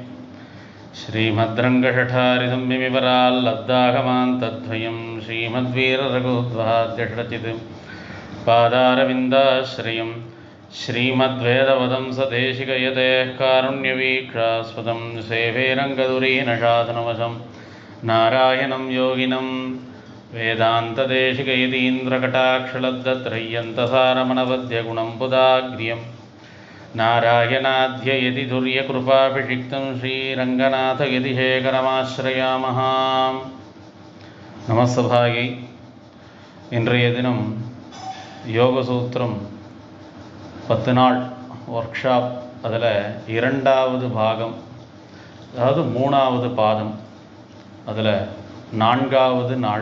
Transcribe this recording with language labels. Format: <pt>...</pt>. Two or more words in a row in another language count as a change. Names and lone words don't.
<sa>श्रीमद्रङ्गषठारिसंयमिवराल्लब्धागमान्तद्वयं श्रीमद्वीररघुद्वाद्यषडचित् पादारविन्दाश्रयं श्रीमद्वेदवदंसदेशिकयतेः कारुण्यवीक्षास्पदं सेवे रङ्गदुरीनशासनवशं नारायणं योगिनं वेदान्तदेशिकयतीन्द्रकटाक्षलब्धत्रय्यन्तसारमनवद्यगुणं पुदाग्र्यं नारायणाध्ययति तुर्यकृपाभिषिक्तं श्रीरङ्गनाथयतिशेखरमाश्रयामः।</sa> <ta>நமஸ்தபாயை. இன்றைய தினம் யோகசூத்திரம் 10 நாள் ஒர்க் ஷாப், அதில் 2வது பாகம், அதாவது 3வது பாதம், அதில் 4வது நாள்.</ta>